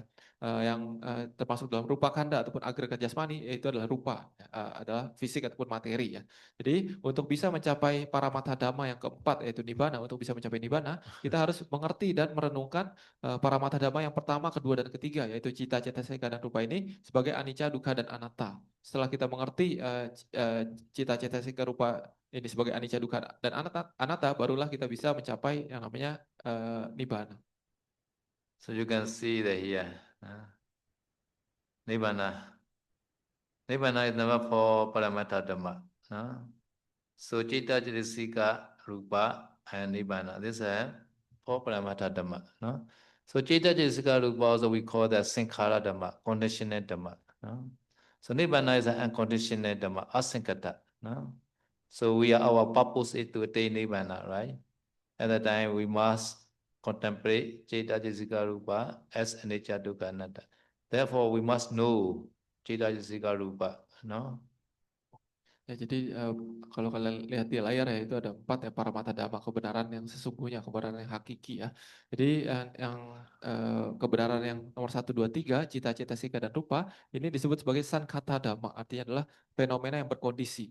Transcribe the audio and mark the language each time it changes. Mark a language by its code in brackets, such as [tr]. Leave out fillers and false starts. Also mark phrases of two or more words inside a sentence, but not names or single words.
[id] Yang termasuk dalam [pi] rupa khanda [id] ataupun agregat jasmani yaitu adalah rupa, adalah fisik ataupun materi ya. Jadi untuk bisa mencapai [pi] paramatha dhamma [id] yang keempat yaitu nibbana, untuk bisa mencapai nibbana kita harus mengerti dan merenungkan [pi] paramatha dhamma [id] yang pertama, kedua dan ketiga yaitu cita, cetasika dan rupa ini sebagai [pi] anicca, dukkha [id] dan anatta. Setelah kita mengerti cita, cetasika, rupa ini sebagai [pi] anicca, dukkha [id] dan anatta, barulah kita bisa mencapai yang namanya nibbana. [en] So you can see that here, Nibbana. Nibbana is number 4, [pi] Paramatha Dhamma. [en] So [pi] Citta Citta Rupa [en] and Nibbana. This is 4 [pi] Paramatha Dhamma. [en] No? So [pi] Citta Citta Rupa [en] also we call that [pi] Sankhara Dhamma, [en] conditional Dhamma. No? So Nibbana is an unconditional Dhamma, asankata. No? So our purpose is to attain Nibbana, right? At that time we must contemplate [pi] Citta Citta Rupa [en] as [pi] anicca, dukkha, anatta. [en] Therefore we must know [pi] Citta Citta Rupa. [en] No? [id] Ya, jadi kalau kalian lihat di layar ya itu ada 4 ya [pi] paramatha dhamma, [id] kebenaran yang sesungguhnya, kebenaran yang hakiki ya. Jadi yang kebenaran yang nomor 1, 2, 3, cita, cetasika dan rupa ini disebut sebagai [pi] sankhata dhamma, [id] artinya adalah fenomena yang berkondisi.